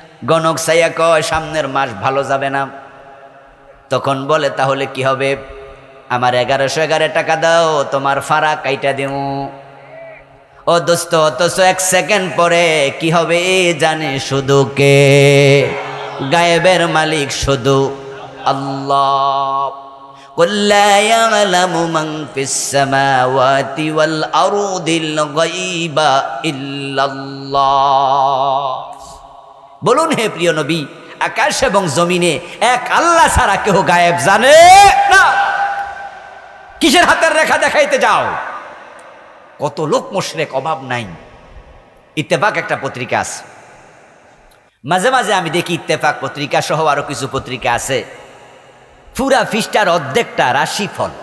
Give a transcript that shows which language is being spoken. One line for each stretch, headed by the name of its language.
Bangla: গণক চাইয়া কয় সামনের মাস ভালো যাবে না। তখন বলে তাহলে কি হবে? আমার 1111 টাকা দাও, তোমার ফাড়া কাইটা দেবো। ও দোস্ত, অথচ 1 সেকেন্ড পরে কি হবে জানে শুধু কে? গায়েবের মালিক শুধু আল্লাহ।
Arabic: قل لا يعلم من في السماوات والأرض الغيب إلا الله।
Bangla: বলুন হে প্রিয় নবী, আকাশ এবং জমিনে এক আল্লাহ ছাড়া কেউ গায়েব জানে না। কিসের হাতের রেখা দেখাইতে যাও? কত লোক মুশরিক, অভাব নাই। ইত্তেফাক একটা পত্রিকা আছে, মাঝে মাঝে আমি দেখি ইত্তেফাক পত্রিকা সহ আরো কিছু পত্রিকা আছে, পুরা পৃষ্ঠার অর্ধেকটা রাশিফল।